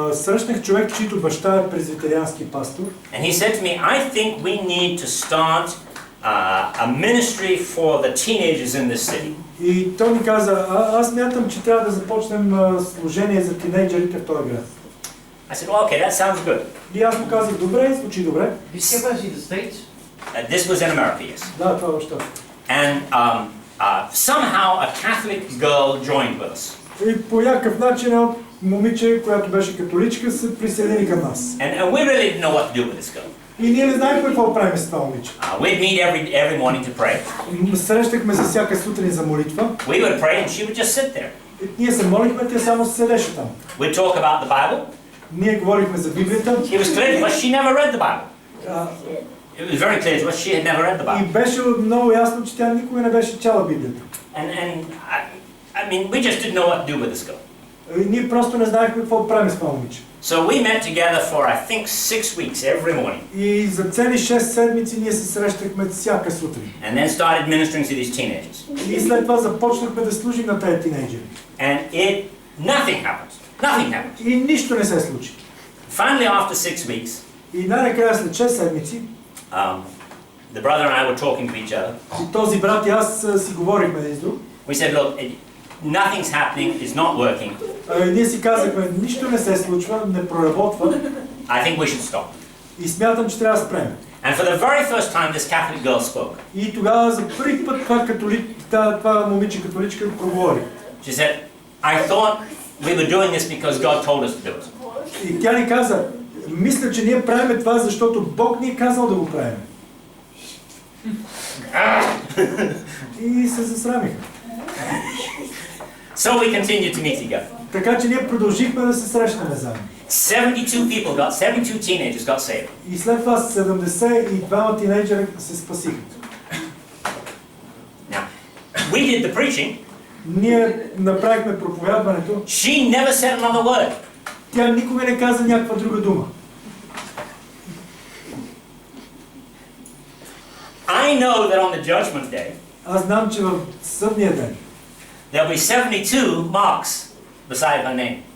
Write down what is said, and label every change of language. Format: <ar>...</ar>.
<bg>Срещнах човек, чийто баща е презвитериански пастор.</bg> <en>And he said to me, I think we need to start a ministry for the teenagers in this city.</en> <bg>И той ми каза, аз мятам, че трябва да започнем служение за тинейджерите в този град.</bg> <en>I said, well, okay, that sounds good.</en> <bg>И аз му казах, добре, звучи добре.</bg> <en>This was in America, yes.</en> <bg>Да, това е баща.</bg> <en>And somehow a Catholic girl joined with us.</en> <bg>И по някакъв начин момиче, която беше католичка, се присъедини към нас.</bg> <en>And we really didn't know what to do with this girl.</en> <bg>И ние не знаехме какво правим с това момиче.</bg> <en>We'd meet every morning to pray.</en> <bg>Срещахме се всяка сутрин за молитва.</bg> <en>We would pray and she would just sit there.</en> <bg>Ние се молихме, тя само седеше там.</bg> <en>We'd talk about the Bible.</en> <bg>Ние говорихме за Библията.</bg> <en>It was clear to us she never read the Bible. It was very clear to us she had never read the Bible.</en> <bg>И беше много ясно, че тя никога не беше чела Библията.</bg> <en>And I mean, we just didn't know what to do with this girl.</en> <bg>Ние просто не знаехме какво правим с това момиче.</bg> <en>So we met together for I think 6 weeks every morning.</en> <bg>И за цели 6 седмици ние се срещахме всяка сутрин.</bg> <en>And then started ministering to these teenagers.</en> <bg>И след това започнахме да служим на тези тинейджери.</bg> <en>And nothing happened. Nothing happened.</en> <bg>И нищо не се случи.</bg> <en>Finally, after 6 weeks,</en> <bg>и най-накрая след 6 седмици,</bg> <en>the brother and I were talking to each other.</en> <bg>И този брат и аз си говорихме един с друг.</bg> <en>We said, look, nothing's happening, it's not working.</en> <bg>Ние си казахме, нищо не се случва, не проработва.</bg> <en>I think we should stop.</en> <bg>И смятам, че трябва да спрем.</bg> <en>And for the very first time, this Catholic girl spoke.</en> <bg>И тогава за първи път това момиче католичка проговори.</bg> <en>She said, I thought we were doing this because God told us to do it.</en> <bg>И тя ни каза, мисля, че ние правим това, защото Бог ни е казал да го правим. И се засрамиха.</bg> <en>So we continued to meet together.</en> <bg>Така че ние продължихме да се срещаме заедно.</bg> <en>72 teenagers got saved.</en> <bg>И след това 72 тинейджера се спасиха.</bg> <en>Now, we did the preaching.</en> <bg>Ние направихме проповядването.</bg> <en>She never said another word.</en> <bg>Тя никога не каза някаква друга дума.</bg> <en>I know that on the judgment day,</en> <bg>Аз знам, че в съдния ден</bg> <en>there'll be 72 marks beside her name.</en>